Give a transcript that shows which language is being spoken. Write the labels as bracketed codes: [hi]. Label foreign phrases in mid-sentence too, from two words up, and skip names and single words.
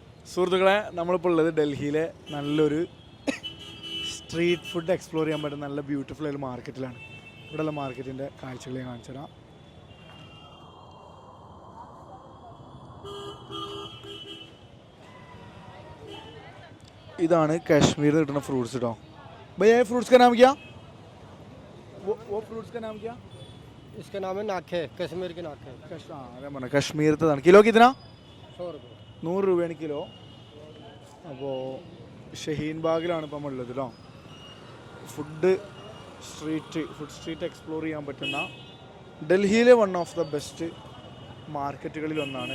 [ml] സുഹൃത്തുക്കളെ, നമ്മളിപ്പോൾ ഉള്ളത് ഡൽഹിയിലെ നല്ലൊരു [en] street food explore [ml] ചെയ്യാൻ പറ്റുന്ന നല്ല ബ്യൂട്ടിഫുൾ ആയ മാർക്കറ്റിലാണ്. ഇവിടെയുള്ള മാർക്കറ്റിൻ്റെ കാഴ്ചകൾ ഞാൻ കാണിച്ചു തരാം. ഇതാണ് കാശ്മീരിൽ കിട്ടുന്ന ഫ്രൂട്ട്സ് കേട്ടോ. [hi] भैया ये फ्रूट्स का नाम क्या? वो फ्रूट्स का नाम क्या? इसका नाम है नाखे, कश्मीर के नाखे। [ml] അതെ, കശ്മീരത്തതാണ്. [hi] किलो कितना? 100 रुपये। [ml] 100 രൂപയാണ് കിലോ. അപ്പോൾ ഷഹീൻ ബാഗിലാണ് ഇപ്പം ഉള്ളത് കേട്ടോ. [en] food street explore [ml] ചെയ്യാൻ പറ്റുന്ന ഡൽഹിയിലെ [en] one of the best [ml] മാർക്കറ്റുകളിൽ ഒന്നാണ്.